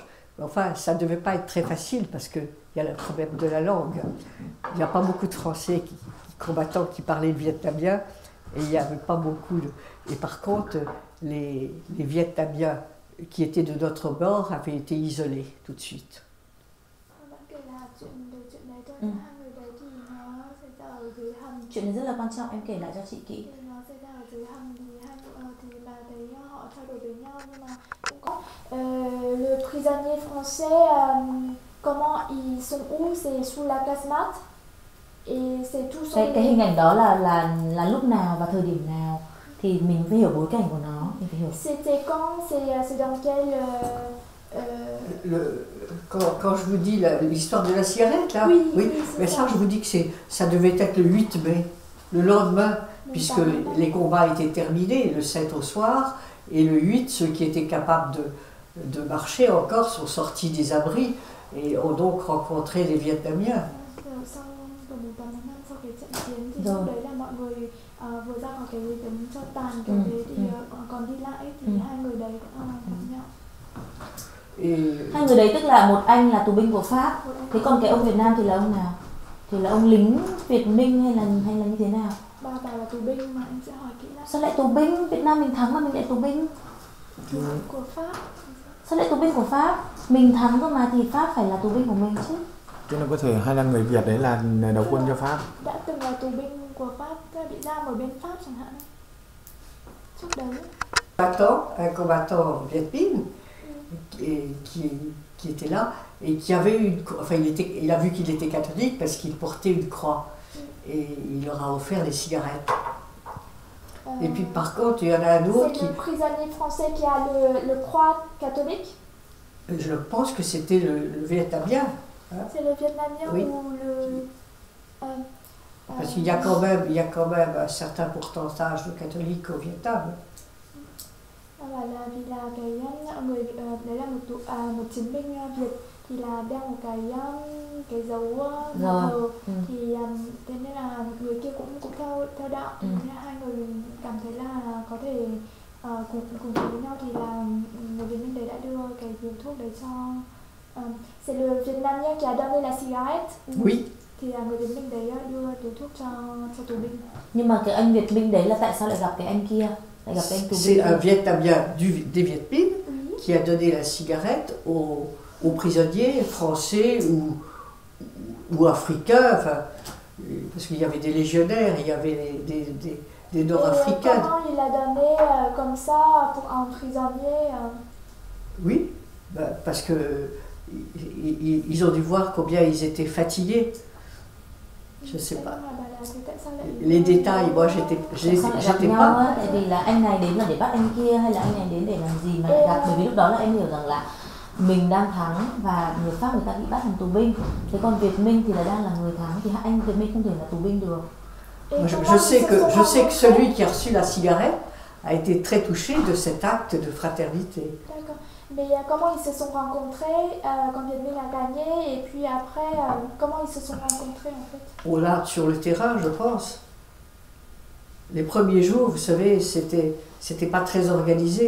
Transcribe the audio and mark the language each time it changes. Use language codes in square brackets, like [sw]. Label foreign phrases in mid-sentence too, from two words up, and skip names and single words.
[fr] Enfin, ça ne devait pas être très facile, parce qu'il y a le problème de la langue. Il n'y a pas beaucoup de Français combattants qui parlaient le vietnamien, et il n'y avait pas beaucoup de... Et par contre, les Vietnamiens qui étaient de notre bord avaient été isolés tout de suite. [vi] Chuyện này rất là quan trọng, em kể lại cho chị kỹ. [fr] Le prisonnier français, comment ils sont où? C'est sous la casemate et c'est tout sur [vi] cái hình ảnh đó là lúc nào và thời điểm nào thì mình phải hiểu bối cảnh của nó, mình phải hiểu. [fr] C'était quand? C'est dans quel Quand je vous dis l'histoire de la cigarette, là, oui, mais ça, je vous dis que ça devait être le 8 mai, le lendemain, puisque les combats étaient terminés, le 7 au soir, et le 8, ceux qui étaient capables de marcher encore sont sortis des abris et ont donc rencontré les Vietnamiens. [vi] Rồi. Đấy là mọi người vừa ra khỏi cái tấm cho tàn kiểu thế thì còn đi lại thì hai người đấy gặp nhau. Hai người đấy tức là một anh là tù binh của Pháp, thế còn cái ông Việt Nam thì là ông nào? Thì là ông lính Việt Minh hay là như thế nào? Bà bảo là tù binh mà em sẽ hỏi kỹ lại. Sao lại tù binh? Việt Nam mình thắng mà mình lại tù binh? Tù binh của Pháp. Sao lại tù binh của Pháp? Mình thắng cơ mà thì Pháp phải là tù binh của mình chứ. Chứ là có thể hay là người Việt đấy là đầu quân cho Pháp. Đã từng là tù binh của Pháp, bị giam ở bên Pháp chẳng hạn. Trước đấy. [fr] Un combattant Viet Minh qui était là et qui avait il a vu qu'il était catholique parce qu'il portait une croix et il leur a offert des cigarettes. Et puis par contre, il y en a un autre qui... C'est le prisonnier français qui a le croix catholique? Je pense que c'était le Vietnamien. Hein? C'est le Vietnamien oui. Ou le... Parce qu'il y a quand même un certain pourcentage de catholiques au Vietnam. [vi] Và là vì là cái người đấy là một chiến binh Việt thì là đeo một cái dấu thờ thì thế nên là người kia cũng theo đạo. Thế hai người cảm thấy là có thể cùng với nhau thì là người Việt Minh đấy đã đưa cái viên thuốc đấy cho [fr] c'est le Vietnamien qui a donné la cigarette. Oui. [vi] Thì là người Việt Minh đấy đưa túi thuốc cho tù binh. Nhưng mà cái anh Việt Minh đấy là tại sao lại gặp cái anh kia? [fr] C'est un Vietnamien des Viet Minh qui a donné la cigarette aux prisonniers français ou africains, enfin, parce qu'il y avait des légionnaires, il y avait des Nord-Africains. Comment il a donné comme ça pour un prisonnier? Oui, parce que ils ont dû voir combien ils étaient fatigués. Je ne sais [vi] Thế [fr] pas. [vi] nhưng mà bà là thì tại sao lại [fr] Les détails, moi j'étais [vi] Sao lại gặp nhau [fr] pas. [vi] á? Tại vì là anh này đến là để bắt anh kia hay là anh này đến để làm gì mà lại gặp? Bởi vì lúc đó là em hiểu rằng là mình đang thắng và người Pháp người ta bị bắt làm tù binh. Thế còn Việt Minh thì là đang là người thắng thì anh Việt Minh không thể là tù binh được. [fr] Et Je comment sais ils se sont je sais que rencontrés? celui qui a reçu la cigarette a été très touché de cet acte de fraternité. D'accord. Mais comment ils se sont rencontrés quand Việt Minh a gagné et puis après, comment ils se sont rencontrés en fait? Oh là, sur le terrain, je pense. Les premiers jours, vous savez, c'était pas très organisé.